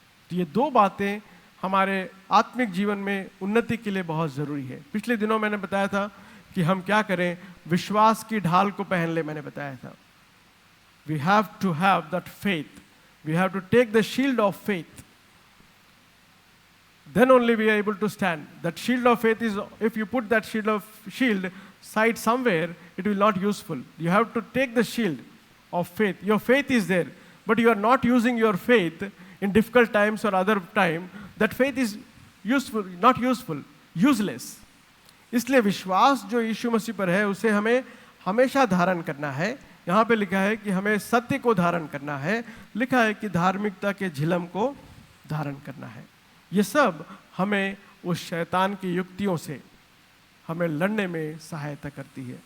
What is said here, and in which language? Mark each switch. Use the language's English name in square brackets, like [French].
[Hindi] तो ये दो बातें हमारे आत्मिक जीवन में उन्नति के लिए बहुत जरूरी है। पिछले दिनों मैंने बताया था कि हम क्या करें, विश्वास की ढाल को पहन ले, मैंने बताया था। [English] We have to have that faith, we have to take the shield of faith, then only we are able to stand. That shield of faith is, if you put that shield side somewhere, it will not useful. You have to take the shield of faith. Your faith is there, but you are not using your faith in difficult times or other time. That faith is useful, not useful, useless. [Hindi] इसलिए विश्वास जो यीशु मसीह पर है उसे हमें हमेशा धारण करना है। यहाँ पे लिखा है कि हमें सत्य को धारण करना है, लिखा है कि धार्मिकता के झिलम को धारण करना है। ये सब हमें उस शैतान की युक्तियों से हमें लड़ने में सहायता करती है।